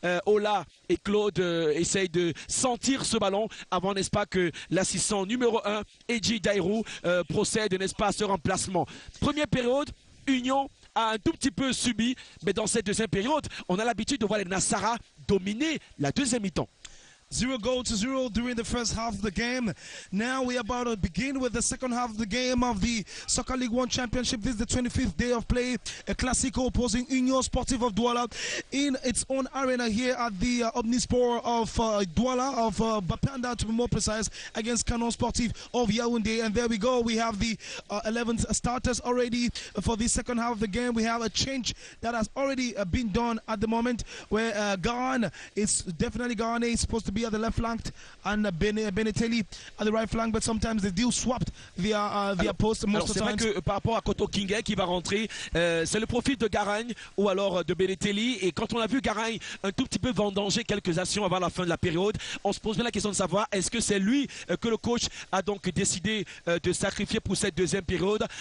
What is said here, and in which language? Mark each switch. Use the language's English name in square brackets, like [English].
[French] Ola et Claude essayent de sentir ce ballon avant, n'est-ce pas, que l'assistant numéro 1, Eji Dairou, procède, n'est-ce pas, à ce remplacement. Première période, Union a un tout petit peu subi, mais dans cette deuxième période, on a l'habitude de voir les Nassara dominer la deuxième mi-temps. [English] 0-0 during the first half of the game. Now we are about to begin with the second half of the game of the Soccer League 1 Championship. This is the 25th day of play. A Classico opposing Union Sportive of Douala in its own arena here at the Omnisport of Douala, of Bapanda to be more precise, against Canon Sportif of Yaoundé. And there we go. We have the 11 starters already for the second half of the game. We have a change that has already been done at the moment, where Gahan is definitely Gahan is supposed to be at the left flank and Beneteli at the right flank, but sometimes they do swapped their post most of the time. [French] C'est vrai que par rapport à Koto Kingé qui va rentrer, c'est le profil de Garagne ou alors de Beneteli, et quand on a vu Garagne un tout petit peu vendanger quelques actions avant la fin de la période, on se pose bien la question de savoir est-ce que c'est lui que le coach a donc décidé de sacrifier pour cette deuxième période.